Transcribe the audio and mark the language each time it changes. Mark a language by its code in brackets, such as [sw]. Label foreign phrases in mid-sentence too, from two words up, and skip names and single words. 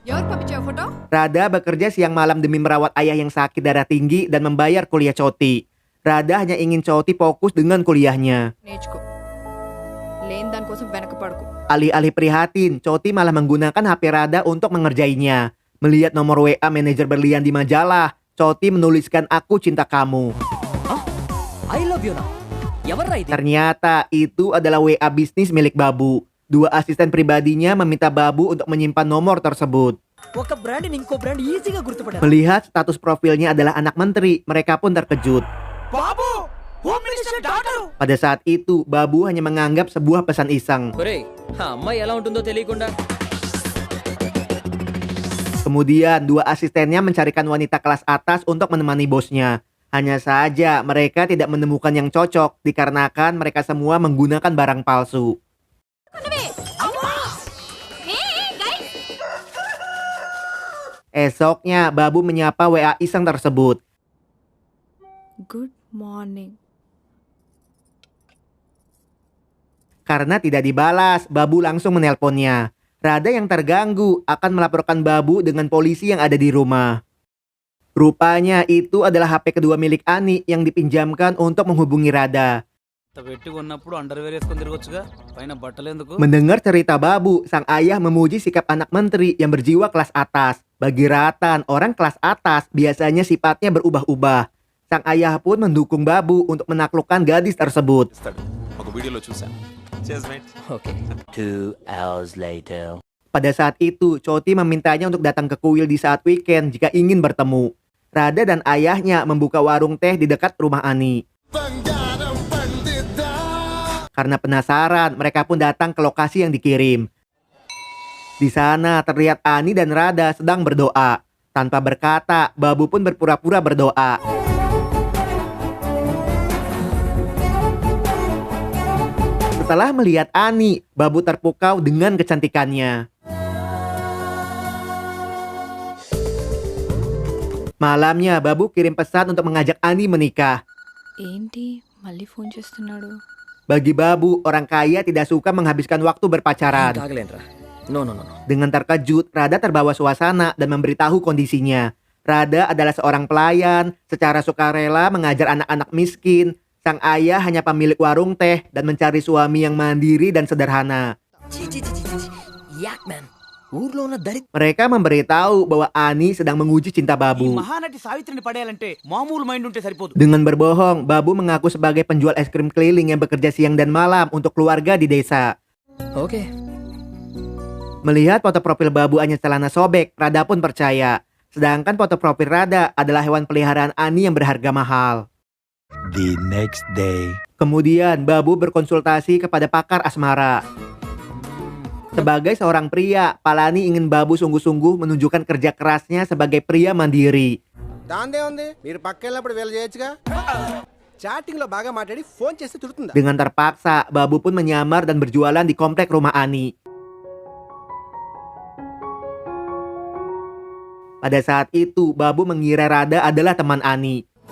[id] Rada bekerja siang malam demi merawat ayah yang sakit darah tinggi dan membayar kuliah Coti. Rada hanya ingin Choti fokus dengan kuliahnya. [te] నేర్చుకో లేని దానికోసం వెనకపడకు. [id] Alih-alih prihatin, Choti malah menggunakan HP Rada untuk mengerjainya. Melihat nomor WA manajer berlian di majalah, Choti menuliskan "Aku cinta kamu". [en] I love you [te] నా ఎవర్రా ఇది [id] Ternyata itu adalah WA bisnis milik Babu. Dua asisten pribadinya meminta Babu untuk menyimpan nomor tersebut. [te] ఒక బ్రాండ్ ఇంకో బ్రాండ్ ఈజీగా గుర్తుపడారు [id] Melihat status profilnya adalah anak menteri, mereka pun terkejut. [en] Babu home minister daughter [id] Pada saat itu, Babu hanya menganggap sebuah pesan iseng. [te] ఒరేయ్ ఆ అమ్మాయి ఎలా ఉంటుందో తెలియకుండా [id] Kemudian, dua asistennya mencarikan wanita kelas atas untuk menemani bosnya. Hanya saja, mereka tidak menemukan yang cocok dikarenakan mereka semua menggunakan barang palsu. Esoknya, Babu menyapa WA iseng tersebut. [en] Good morning. [id] Karena tidak dibalas, Babu langsung menelponnya. Rada yang terganggu akan melaporkan Babu dengan polisi yang ada di rumah. Rupanya itu adalah HP kedua milik Ani yang dipinjamkan untuk menghubungi Rada. [te] పెట్టి ఉన్నప్పుడు అండర్వేర్ వేసుకొని తిరగొచ్చుగా పైన బట్టలు ఎందుకు [id] Mendengar cerita Babu, sang ayah memuji sikap anak menteri yang berjiwa kelas atas. Bagi Ratan, orang kelas atas biasanya sifatnya berubah-ubah. Sang ayah pun mendukung Babu untuk menaklukkan gadis tersebut. [te] ఒక వీడియోలో చూశాను ఓకే [en] 2 hours later. [id] Pada saat itu, Choti memintanya untuk datang ke kuil di saat weekend jika ingin bertemu. Rada dan ayahnya membuka warung teh di dekat rumah Ani. Karena penasaran, mereka pun datang ke lokasi yang dikirim. Di sana terlihat Ani dan Rada sedang berdoa. Tanpa berkata, Babu pun berpura-pura berdoa. Setelah melihat Ani, Babu terpukau dengan kecantikannya. Malamnya, Babu kirim pesan untuk mengajak Ani menikah. [te] ఏంటి మళ్ళీ ఫోన్ చేస్తున్నాడు? [id] Bagi Babu, orang kaya tidak suka menghabiskan waktu berpacaran. [en] తాగలేనురా no no no no [id] Dengan terkejut, Rada terbawa suasana dan memberitahu kondisinya. Rada adalah seorang pelayan, secara sukarela mengajar anak-anak miskin. Sang ayah hanya pemilik warung teh dan mencari suami yang mandiri dan sederhana. [te] చీ చీ చీ చీ [en] yuck man [te] ఊర్లో ఉన్న దరిద్ర [id] Mereka memberitahu bahwa Ani sedang menguji cinta ఈ Babu. [te] మహానటి సావిత్రిని పడేయాలంటే మామూలు మైండ్ ఉంటే సరిపోదు [id] Dengan berbohong, Babu mengaku sebagai penjual es krim keliling yang bekerja siang dan malam untuk keluarga di desa. [te] ఓకే [id] Melihat foto profil Babu hanya celana sobek, Rada pun percaya. Sedangkan foto profil Rada adalah hewan peliharaan Ani yang berharga mahal. [en] The next day. [id] Kemudian Babu berkonsultasi kepada pakar asmara. Sebagai seorang pria, Palani ingin Babu sungguh-sungguh menunjukkan kerja kerasnya sebagai pria mandiri. [te] దాందే ఉంది మీరు పక్కెళ్ళినప్పుడు వీళ్ళు చేయొచ్చుగా చాటింగ్ లో బాగా మాట్లాడి ఫోన్ చేస్తే తిడుతుందా [id] Dengan terpaksa, Babu pun menyamar dan berjualan di komplek rumah Ani. Pada saat itu, Babu mengira Rada adalah teman Ani.